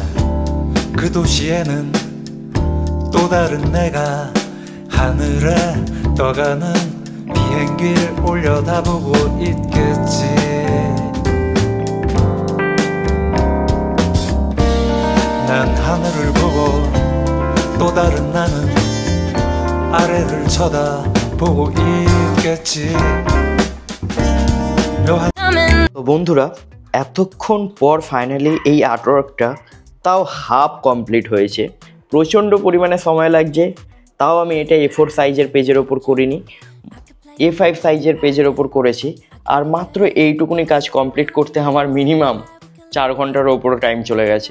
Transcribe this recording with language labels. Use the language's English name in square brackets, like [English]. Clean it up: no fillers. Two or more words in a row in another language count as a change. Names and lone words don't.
[Korean] 그 도시에는 또 다른 내가 하늘에 떠가는 비행기를 올려다보고 있겠지. 난 하늘을 보고 또 다른 나는 아래를 쳐다보고 있겠지. 묘한 [Bangla] তো বন্ধুরা এতক্ষণ পর ফাইনালি এই আর্টওয়ার্কটা তাও [English] half complete [Bangla] হয়েছে। প্রচণ্ড পরিমাণে সময় লাগছে, তাও আমি এটা A4 সাইজের পেজের ওপর করিনি, A5 সাইজের পেজের ওপর করেছি। আর মাত্র এইটুকুনি কাজ কমপ্লিট করতে আমার মিনিমাম 4 ঘন্টার ওপর টাইম চলে গেছে।